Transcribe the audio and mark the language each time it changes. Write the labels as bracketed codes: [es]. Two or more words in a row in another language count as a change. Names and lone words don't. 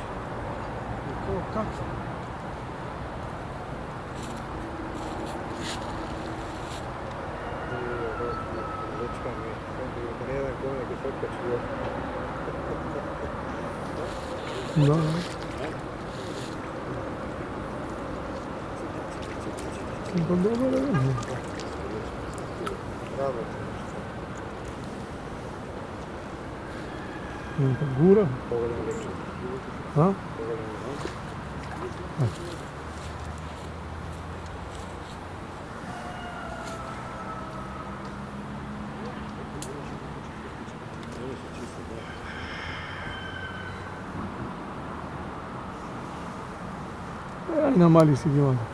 [mk] Како? Дечка ми, да не еден кој ќе се откачи. Да. [sr] Pa dobro je. Bravo. Gura? Pogledam lepše. A? Pogledam lepše. [mk] Aj na mali si ги вади.